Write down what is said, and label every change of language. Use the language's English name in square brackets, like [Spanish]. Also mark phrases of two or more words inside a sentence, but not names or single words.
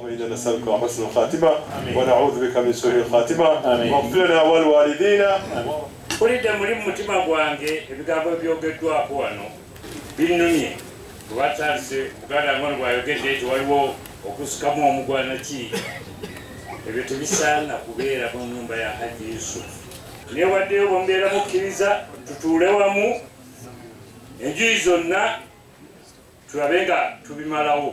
[Arabic] إنا نسألك حسن الخاتمة ونعوذ بك من سوء الخاتمة واغفر لنا والوالدينا. [Ganda] Kulidde muri mutima gwange ebigambo byogeddwako wano binnumye kubatandise Buganda ngono bwayogedde nti waliwo okusikamu omugwana ki ebyo tebisaana kubeera mu nnyumba ya Haji Yusuf. Newaddeyo bwembeera mukkiriza tutuule wamu enjuyi zonna tulabe nga tubimalawo.